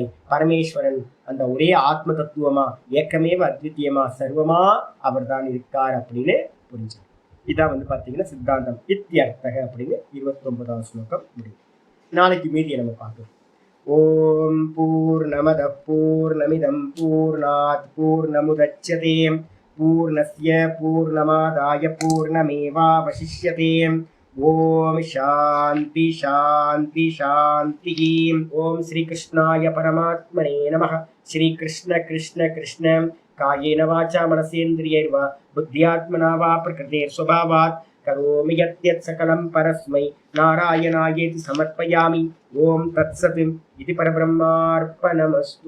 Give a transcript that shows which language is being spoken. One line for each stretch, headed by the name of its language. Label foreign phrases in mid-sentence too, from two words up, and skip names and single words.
Tamil: பரமேஸ்வரன் அந்த ஒரே ஆத்ம தத்துவமா ஏக்கமேவ அத்விதீயமா சர்வமா அவர் தான் இருக்கார் அப்படின்னு புரிஞ்சு. இதான் வந்து பாத்தீங்கன்னா சித்தாந்தம் இத்தியர்த்தக அப்படின்னு 29வது ஸ்லோகம் முடியும். நாளைக்கு மீதியை நம்ம பார்க்கலாம்.
Sanskrit: ॐ पूर्णमदः पूर्णमिदं पूर्णात् पूर्णमुदच्यते पूर्णस्य पूर्णमादाय पूर्णमेवावशिष्यते. ॐ शान्ति शान्ति शान्ति. ॐ श्रीकृष्णाय परमात्मने नमः. श्रीकृष्ण कृष्ण कृष्ण कायेन वाचा मनसेन्द्रियैर्वा बुद्धियात्मना वा प्रकृतेर्स्वभावात् करोमि यद्यत् सकलं परस्मै नारायणायेति समर्पयामि. ॐ तत्सत् इदु परब्रह्मार्पणमस्तु.